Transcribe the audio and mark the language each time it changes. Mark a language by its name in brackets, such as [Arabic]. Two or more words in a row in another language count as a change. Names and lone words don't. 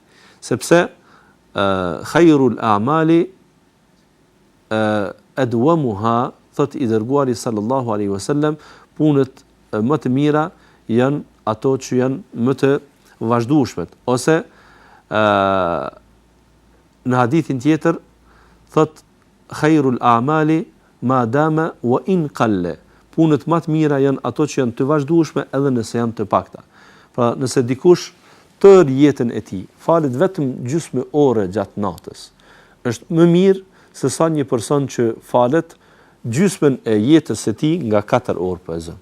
[Albanian] Sepse [Arabic] خير الأعمال أدومها, [Albanian] thot i dërguari [Arabic] صلى الله عليه وسلم, [Albanian] punët më të mira janë ato që janë më të vazhdueshmet. Ose në hadithin tjetër thot [Arabic] خير الأعمال ما دام وإن قل. [Albanian] Punët më të mira janë ato që janë të vazhdueshme edhe nëse janë të pakta. Pra nëse dikush tërë jetën e tij falet vetëm gjysmë ore gjatë natës, është më mirë se sa një person që falet gjysmën e jetës së tij nga 4 orë për zë.